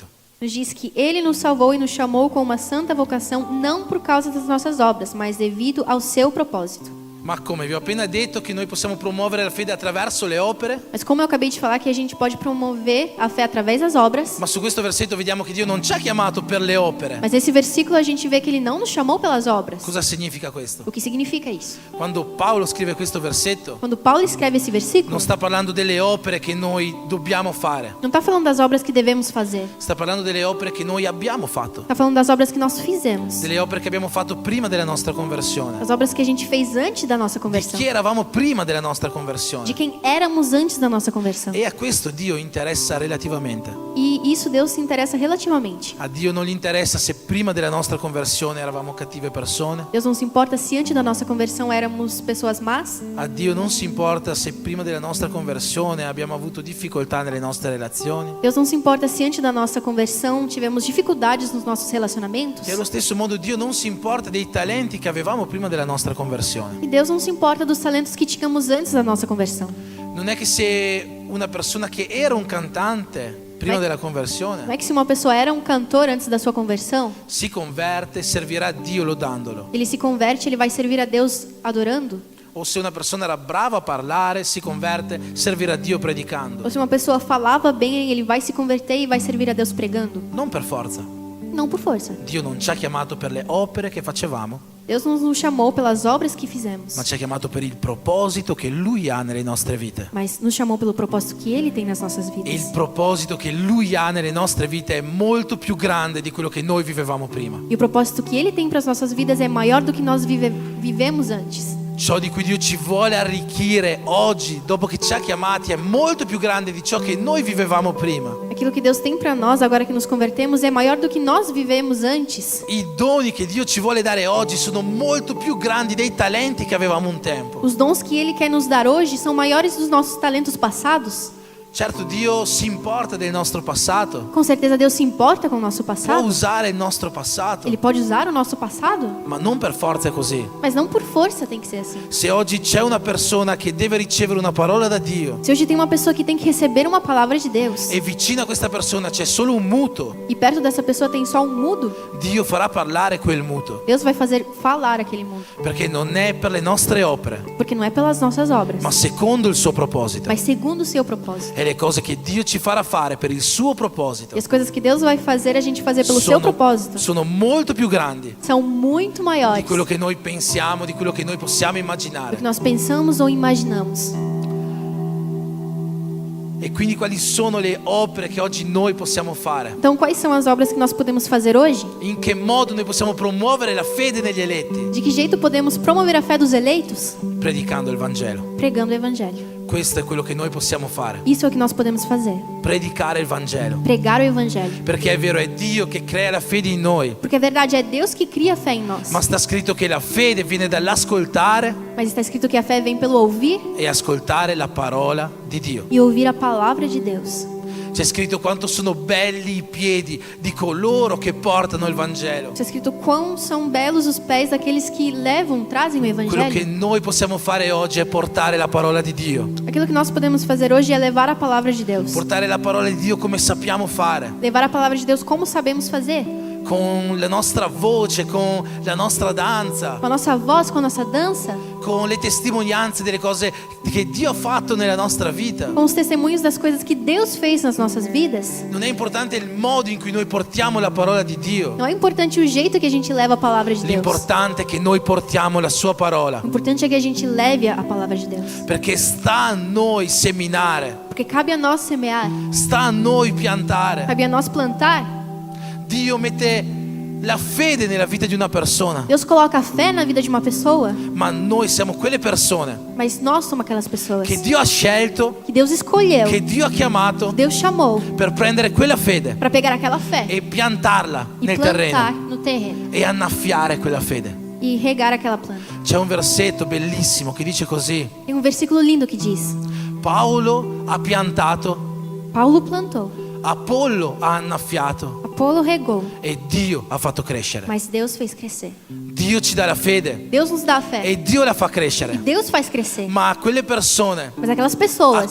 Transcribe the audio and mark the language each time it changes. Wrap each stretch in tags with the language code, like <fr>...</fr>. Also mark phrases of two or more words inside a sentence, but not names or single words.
<pt>Nos diz que Ele nos salvou e nos chamou com uma santa vocação, não por causa das nossas obras, mas devido ao seu propósito.</pt> <it>Ma come? Vi ho appena detto che noi possiamo promuovere la fede attraverso le opere,</it> <pt>Mas como eu acabei de falar que a gente pode promover a fé através das obras,</pt> <it>ma su questo versetto vediamo che Dio non ci ha chiamato per le opere.</it> <pt>mas nesse versículo a gente vê que ele não nos chamou pelas obras.</pt> <it>Cosa significa questo?</it> <pt>O que significa isso?</pt> <it>Quando Paolo scrive questo versetto,</it> <pt>Quando Paulo escreve esse versículo,</pt> <it>non sta parlando delle opere che noi dobbiamo fare,</it> <pt>não está falando das obras que devemos fazer.</pt> <it>sta parlando delle opere che noi abbiamo fatto,</it> <pt>Está falando das obras que nós fizemos.</pt> <it>delle opere che abbiamo fatto prima della nostra conversione.</it> <pt>As obras que a gente fez antes da nossa</pt> <it>Di</it> <pt>conversão.</pt> <it>chi eravamo prima della nostra</it> <pt>De</pt> <it>conversione.</it> <pt>quem éramos antes da nossa conversão.</pt> <it>E a questo Dio interessa relativamente.</it> <pt>E isso Deus se interessa relativamente.</pt> <it>A Dio non gli interessa se prima della nostra conversione eravamo cattive persone.</it> <pt>Deus não se importa se antes da nossa conversão éramos pessoas más.</pt> <it>A Dio non si importa se prima della nostra conversione abbiamo avuto difficoltà nelle nostre relazioni.</it> <pt>Deus não se importa se antes da nossa conversão tivemos dificuldades nos nossos relacionamentos.</pt> <it>E allo stesso modo Dio non si importa dei talenti che avevamo prima della nostra conversione.</it> <pt>E Deus não se importa dos talentos que tínhamos antes da nossa conversão.</pt> <it>Non è che se una persona che era un cantante prima Beh, della</it> <pt>Não</pt> <it>conversione</it> <pt>é que se uma pessoa era um cantor antes da sua conversão,</pt> <it>si converte, servirà a Dio lodandolo.</it> <pt>ele se converte, ele vai servir a Deus adorando.</pt> <it>O se una persona era brava a parlare, si converte, servirà a Dio predicando.</it> <pt>Ou se uma pessoa falava bem, ele vai se converter e vai servir a Deus pregando.</pt> <it>Non per forza.</it> <pt>Não por força.</pt> <it>Dio non ci ha chiamato per le opere che facevamo,</it> <pt>Deus não nos chamou pelas obras que fizemos,</pt> <it>ma ci ha chiamato per il proposito che Lui ha nelle nostre vite.</it> <pt>mas nos chamou pelo propósito que Ele tem nas nossas</pt> <it>E il</it> <pt>vidas.</pt> <it>proposito che Lui ha nelle nostre vite è molto più grande di quello che noi vivevamo prima.</it> <pt>E o propósito que Ele tem para as nossas vidas é maior do que nós vivemos antes.</pt> <it>Ciò di cui Dio ci vuole arricchire oggi, dopo che ci ha chiamati, è molto più grande di ciò che noi vivevamo prima.</it> <pt>Aquilo que Deus tem para nós agora que nos convertemos é maior do que nós vivemos antes.</pt> <it>I doni che Dio ci vuole dare oggi sono molto più grandi dei talenti che avevamo un tempo.</it> <pt>Os dons que Ele quer nos dar hoje são maiores dos nossos talentos passados.</pt> <it>Certo, Dio si importa del nostro passato,</it> <pt>Com certeza Deus se importa com o nosso</pt> <it>può</it> <pt>passado.</pt> <it>usare il nostro passato,</it> <pt>Ele pode usar o nosso passado,</pt> <it>ma non per forza è così.</it> <pt>mas não por força tem que ser assim.</pt> <it>Se oggi c'è una persona che deve ricevere una parola da Dio</it> <pt>Se hoje tem uma pessoa que tem que receber uma palavra de Deus</pt> <it>e vicino a questa persona c'è solo un muto,</it> <pt>e perto dessa pessoa tem só um mudo,</pt> <it>Dio farà parlare quel muto,</it> <pt>Deus vai fazer falar aquele mudo,</pt> <it>perché non è per le nostre opere,</it> <pt>porque não é pelas nossas obras,</pt> <it>ma secondo il suo proposito.</it> <pt>mas segundo o seu propósito.</pt> <it>E le cose che Dio ci farà fare per il suo proposito</it> <pt>E as coisas que Deus vai fazer a gente fazer pelo seu propósito</pt> <it>sono molto più grandi</it> <pt>são muito</pt> <it>di</it> <pt>maiores</pt> <it>quello che noi pensiamo, di quello che noi possiamo</it> <pt>do</pt> <it>immaginare.</it> <pt>que nós pensamos ou imaginamos.</pt> <it>E quindi quali sono le opere che oggi noi possiamo fare?</it> <pt>Então, quais são as obras que nós podemos fazer hoje?</pt> <it>In che modo noi possiamo promuovere la fede negli eletti?</it> <pt>De que jeito podemos promover a fé dos eleitos?</pt> <it>Predicando il Vangelo.</it> <pt>Pregando o evangelho.</pt> <it>Questo è quello che noi possiamo fare.</it> <pt>Isso é o que nós podemos fazer.</pt> <it>Predicare il Vangelo.</it> <pt>Pregar o evangelho.</pt> <it>Perché è vero, è Dio che crea la fede in noi.</it> <pt>Porque a verdade é Deus que cria a fé em nós.</pt> <it>Ma sta scritto che la fede viene dall'ascoltare</it> <pt>Mas está escrito que a fé vem pelo ouvir</pt> <it>e ascoltare la parola di Dio.</it> <pt>e ouvir a palavra de Deus.</pt> <it>C'è scritto quanto sono belli i piedi di coloro che portano il Vangelo.</it> <pt>Está escrito quão são belos os pés daqueles que levam, trazem o</pt> <it>Quello che</it> <pt>evangelho.</pt> <it>noi possiamo fare oggi è portare la parola di Dio.</it> <pt>Aquilo que nós podemos fazer hoje é levar a palavra de Deus.</pt> <it>Portare la parola di Dio come sappiamo fare,</it> <pt>Levar a palavra de Deus como sabemos fazer.</pt> <it>con la nostra voce, con la nostra danza,</it> <pt>Com a nossa voz, com a nossa dança,</pt> <it>con le testimonianze delle cose che Dio ha fatto nella nostra vita.</it> <pt>com os testemunhos das coisas que Deus fez nas nossas vidas.</pt> <it>Non è importante il modo in cui noi portiamo la parola di Dio.</it> <pt>Não é importante o jeito que a gente leva a palavra de Deus.</pt> <it>L'importante è che noi portiamo la sua parola,</it> <pt>O importante é que a gente leve a palavra de Deus.</pt> <it>perché sta a noi seminare,</it> <pt>Porque cabe a nós semear,</pt> <it>sta a noi piantare.</it> <pt>cabe a nós plantar.</pt> <it>Dio mette la fede nella vita di una persona,</it> <pt>Deus coloca a fé na vida de uma pessoa,</pt> <it>ma noi siamo quelle persone</it> <pt>mas nós somos aquelas pessoas</pt> <it>che Dio ha scelto,</it> <pt>que Deus escolheu,</pt> <it>che Dio ha chiamato</it> <pt>Deus chamou</pt> <it>per prendere quella fede</it> <pt>para pegar aquela fé</pt> <it>e piantarla</it> <pt>e</pt> <it>nel</it> <pt>plantar</pt> <it>terreno</it> <pt>no terreno</pt> <it>e annaffiare quella fede.</it> <pt>e regar aquela planta.</pt> <it>C'è un versetto bellissimo che dice così:</it> <pt>Tem um versículo lindo que diz:</pt> <it>Paolo ha piantato,</it> <pt>Paulo plantou,</pt> <it>Apollo ha annaffiato</it> <pt>Apolo regou,</pt> <it>e Dio ha fatto crescere.</it> <pt>mas Deus fez crescer.</pt> <it>Dio ci dà la fede</it> <pt>Deus nos dá a fé</pt> <it>e Dio la fa</it> <pt>e</pt> <it>crescere.</it> <pt>Deus faz crescer.</pt> <it>Ma a quelle persone</it> <pt>Mas aquelas</pt> <it>a</it> <pt>pessoas</pt>